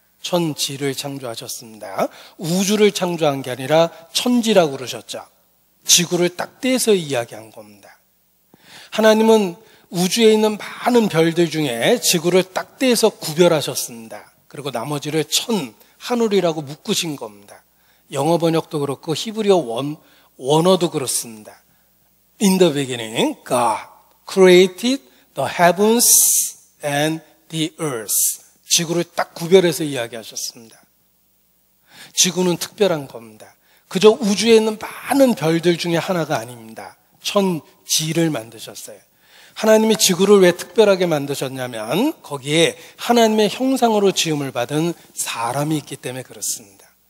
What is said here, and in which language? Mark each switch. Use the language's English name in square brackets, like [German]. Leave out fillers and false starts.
[Korean] 천지를 창조하셨습니다. 우주를 창조한 게 아니라 천지라고 그러셨죠. 지구를 딱 떼서 이야기한 겁니다. 하나님은 우주에 있는 많은 별들 중에 지구를 딱 떼서 구별하셨습니다. 그리고 나머지를 하늘이라고 묶으신 겁니다. 영어 번역도 그렇고 히브리어 원어도 그렇습니다. [English] In the beginning, God created the heavens and the earth. [Korean] 지구를 딱 구별해서 이야기하셨습니다. 지구는 특별한 겁니다. 그저 우주에 있는 많은 별들 중에 하나가 아닙니다. 천지를 만드셨어요. 하나님이 지구를 왜 특별하게 만드셨냐면 거기에 하나님의 형상으로 지음을 받은 사람이 있기 때문에 그렇습니다.